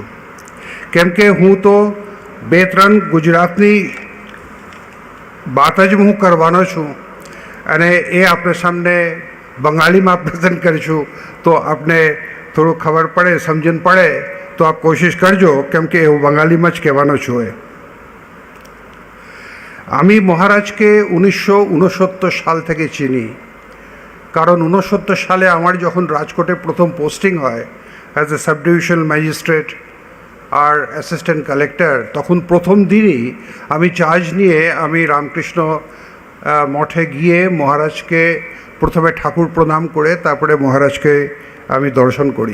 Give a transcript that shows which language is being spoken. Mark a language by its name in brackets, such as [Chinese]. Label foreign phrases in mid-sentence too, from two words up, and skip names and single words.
[Gujarati] કેમ કે હું તો 2-3 ગુજરાતની વાત જ હું કરવાનો છું અને એ આપણે સામને બંગાળીમાં પ્રેઝન્ટ કરીશું, તો આપને થોડું ખબર પડે, સમજણ પડે, તો આપ કોશિશ કરજો, કેમ કે હું બંગાળીમાં જ કહેવાનો છું. [Bangla] আমি মহারাজকে 1969 সাল থেকে চিনি, কারণ 69 সালে আমার যখন রাজকোটে প্রথম পোস্টিং হয় [English] as a sub divisional magistrate [Bangla] আর [English] assistant collector, [Bangla] তখন প্রথম দিনই আমি চার্জ নিয়ে আমি রামকৃষ্ণ মঠে গিয়ে মহারাজকে প্রথমে ঠাকুর প্রণাম করে তারপরে মহারাজকে আমি দর্শন করি.